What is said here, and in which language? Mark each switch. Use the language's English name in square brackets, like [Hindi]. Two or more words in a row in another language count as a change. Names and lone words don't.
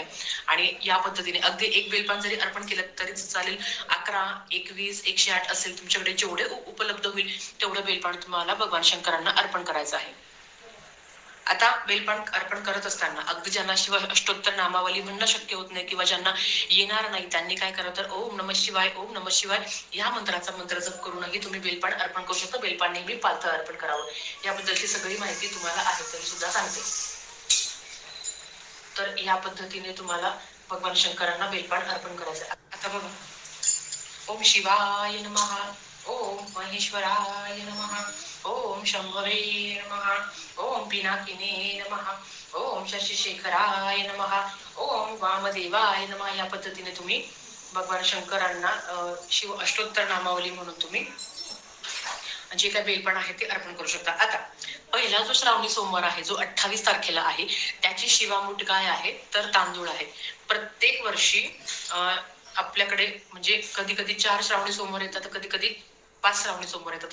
[Marathi] आणि या पद्धतीने अगदी एक बेलपान जरी अर्पण केलं तरी चालेल. 11, 21, 108 असेल तुमच्याकडे जेवढे उपलब्ध होईल तेवढं बेलपान तुम्हाला भगवान शंकरांना अर्पण करायचं आहे. आता बेलपान अर्पण करत असताना अगदी ज्यांना शिव अष्टोत्तर नामावली म्हणणं शक्य होत नाही किंवा ज्यांना येणार नाही त्यांनी काय करावं, तर [Sanskrit] ओम नमः शिवाय ओम नमः शिवाय [Marathi] या मंत्राचा मंत्र जप करूनही तुम्ही बेलपान अर्पण करू शकता. बेलपान नेहमी पालथं अर्पण करावं. याबद्दलची सगळी माहिती तुम्हाला आहे तरी सुद्धा सांगते. तर या पद्धतीने तुम्हाला भगवान शंकरांना बेलपान अर्पण करायचं. आता बघा, [Sanskrit] ओम शिवाय नमः, ओम महेश्वराय नमः, ओम शंभवे नमः, ओम पिनाकिने नमः, ओम शशिशेखराय नमः, ओम वामदेवाय नमः. [Marathi] या पद्धतीने तुम्ही भगवान शंकरांना शिव अष्टोत्तर नामावली म्हणून तुम्ही जे काही बेलपान आहे ते अर्पण करू शकता. आता पहिला जो श्रावणी सोमवार आहे जो 28 तारखेला आहे त्याची शिवामूठ काय आहे, तर तांदूळ आहे. प्रत्येक वर्षी आपल्याकडे म्हणजे कधी कधी 4 श्रावणी सोमवार येतात, कधी कधी 5 श्रावणी सोमवार येतात.